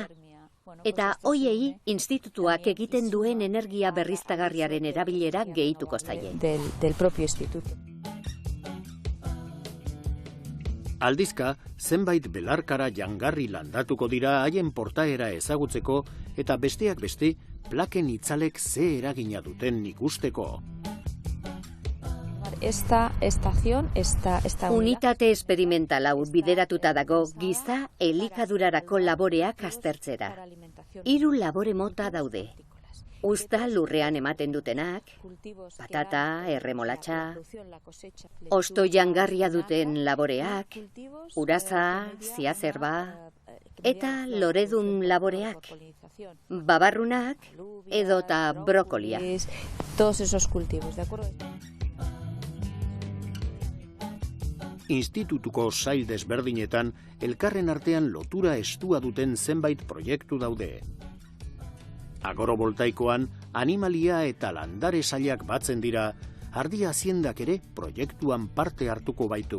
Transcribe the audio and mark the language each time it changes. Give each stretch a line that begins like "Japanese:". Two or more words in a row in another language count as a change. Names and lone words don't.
Basque: Eta hoiei institutuak egiten duen energia berriztagarriaren erabilera gehituko zaie.
Spanish: Del propio instituto.
Basque: Aldizka, zenbait belarkara jangarri landatuko dira haien portaera ezagutzeko eta besteak beste plaken itzalek ze eragina duten ikusteko.
Spanish: Esta estación está
Basque: unitate esperimental hau bideratuta dago giza elikadurarako laboreak aztertzera. 3 labore mota daude. Uzta lurrean ematen dutenak, patata, erremolatxa, osto jangarria duten laboreak, uraza, ziazerba, eta loredun laboreak, babarrunak edota brokolia.
Spanish: Todos esos cultivos, ¿de acuerdo?
Basque: Institutuko sail desberdinetan elkarren artean lotura estua duten zenbait proiektu daude. Agorovoltaikoan animalia eta landare sailak batzen dira, ardi haziendak ere proiektuan parte hartuko baitu.